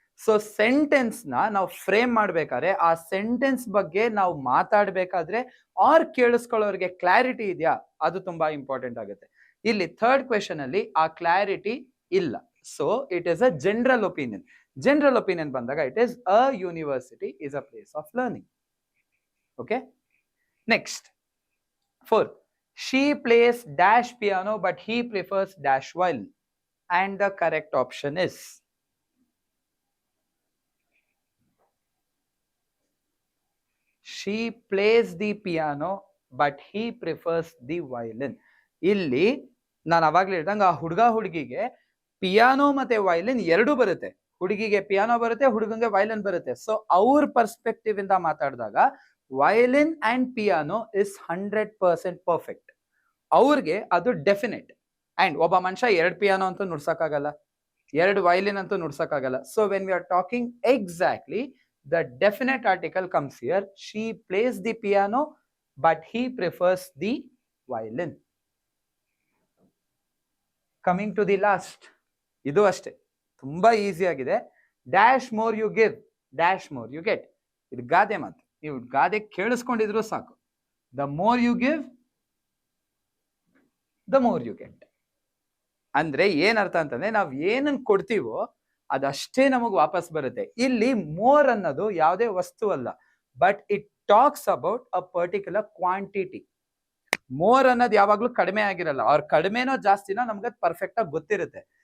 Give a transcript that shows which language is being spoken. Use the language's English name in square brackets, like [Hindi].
[Kannada] So sentence ನಾವು frame ಮಾಡ್ಬೇಕಾದ್ರೆ, ಆ ಸೆಂಟೆನ್ಸ್ ಬಗ್ಗೆ ನಾವು ಮಾತಾಡ್ಬೇಕಾದ್ರೆ ಆರ್ ಕೇಳಿಸ್ಕೊಳ್ಳೋರಿಗೆ ಕ್ಲಾರಿಟಿ ಇದೆಯಾ, ಅದು ತುಂಬಾ ಇಂಪಾರ್ಟೆಂಟ್ ಆಗುತ್ತೆ. ಇಲ್ಲಿ ಥರ್ಡ್ ಕ್ವೆಶನ್ ಅಲ್ಲಿ ಆ ಕ್ಲಾರಿಟಿ ಇಲ್ಲ. [English] So it is a general opinion. General opinion [Kannada] ಬಂದಾಗ [English] It is a university is a place of learning. Okay, next 4, she plays dash piano but he prefers dash violin, and the correct option is she plays the piano but he prefers the violin. [Kannada] ಇಲ್ಲಿ ನಾನು ಅವಾಗ್ಲೇ ಹೇಳ್ದಂಗೆ ಆ ಹುಡುಗ ಹುಡುಗಿಗೆ piano ಮತ್ತೆ violin ಎರಡೂ ಬರುತ್ತೆ. ಹುಡುಗಿಗೆ ಪಿಯಾನೋ ಬರುತ್ತೆ, ಹುಡುಗಂಗೆ ವಯಲಿನ್ ಬರುತ್ತೆ. ಸೊ ಅವ್ರ ಪರ್ಸ್ಪೆಕ್ಟಿವ್ ಇಂದ ಮಾತಾಡಿದಾಗ [English] Violin and piano is 100% perfect. [Kannada] ಅವ್ರಿಗೆ ಅದು ಡೆಫಿನೆಟ್. ಅಂಡ್ ಒಬ್ಬ ಮನುಷ್ಯ ಎರಡು ಪಿಯಾನೋ ಅಂತೂ ನುಡ್ಸಕ್ಕಾಗಲ್ಲ, ಎರಡು ವಯಲಿನ್ ಅಂತೂ ನುಡ್ಸಕ್ಕಾಗಲ್ಲ. [English] So when we are talking exactly, the definite article comes here. She plays the piano, but he prefers the violin. Coming to the last, [Kannada] idu ashte tumba easy agide. [English] Dash more you give, dash more you get. [Kannada] Idu gade matu, ನೀವು ಗಾದೆ ಕೇಳಿಸ್ಕೊಂಡಿದ್ರು ಸಾಕು. [English] The more you give, the more you get. [Kannada] ಅಂದ್ರೆ ಏನ್ ಅರ್ಥ ಅಂತಂದ್ರೆ ನಾವ್ ಏನನ್ನ ಕೊಡ್ತೀವೋ ಅದಷ್ಟೇ ನಮಗ್ ವಾಪಸ್ ಬರುತ್ತೆ. ಇಲ್ಲಿ ಮೋರ್ ಅನ್ನೋದು ಯಾವುದೇ ವಸ್ತು ಅಲ್ಲ, [English] But it talks about a particular quantity. [Kannada] More ಅನ್ನೋದು ಯಾವಾಗ್ಲೂ ಕಡಿಮೆ ಆಗಿರಲ್ಲ, ಅವ್ರ ಕಡಿಮೆನೋ ಜಾಸ್ತಿನೋ ನಮ್ಗೆ ಪರ್ಫೆಕ್ಟ್ ಆಗಿ ಗೊತ್ತಿರುತ್ತೆ.